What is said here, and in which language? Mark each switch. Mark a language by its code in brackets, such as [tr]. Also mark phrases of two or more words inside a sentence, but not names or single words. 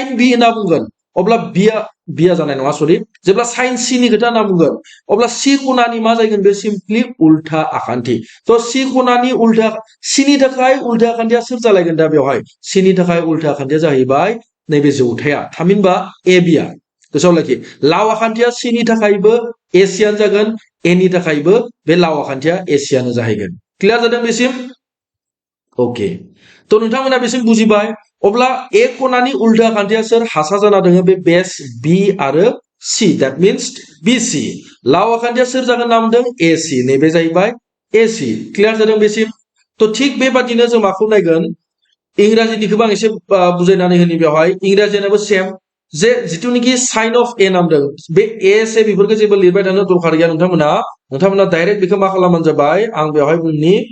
[brx] बी होनना बुंगोन अब्ला बिया जानाय नङा सरि जेब्ला [en] sign C [brx] नि खोथा होनना बुंगोन अब्ला सी खनानि मा जागोन बे सिम्पलि उल्था आखान्थि तो सी खनानि उल्था सी नि थाखाय उल्था आखान्थिया सोर जालायगोन दा बेवहाय सी नि थाखाय उल्था आखान्थिया जाहैबाय नैबे जौथाया थामहिनबा ए बी आ गोसोआव लाखि लाव आखान्थिया सी नि थाखायबो एसियान जागोन ए नि थाखायबो बे लाव आखान्थिया एसियानो जाहैगोन क्लियार जादों बेसिम ओके तो नोंथांमोना बेसिम बुजिबाय अब्ला ए खनानि उल्था आखान्थिया सोर हासा जाना दङ बे बेस बी आरो सी [en] that means [brx] बीसी लाव आखान्थिया सोर जागोन नाम दों एसी नैबे जाहैबाय एसी क्लियार जादों बेसिम तो थिक बेबादिनो जों माखौ नायगोन इंराजिनिखौबो आं एसे बुजायनानै होनि बेवहाय इंराजियाबो सेम जे जिथुनिखि [en] sign of A [brx] नामदों बे ए से बेफोरखौ जेबो लिरबाय थानो दरखार गैया नोंथांमोना डाइरेक्ट बेखौ मा खालामबानो जाबाय आं बेवहाय बुंनि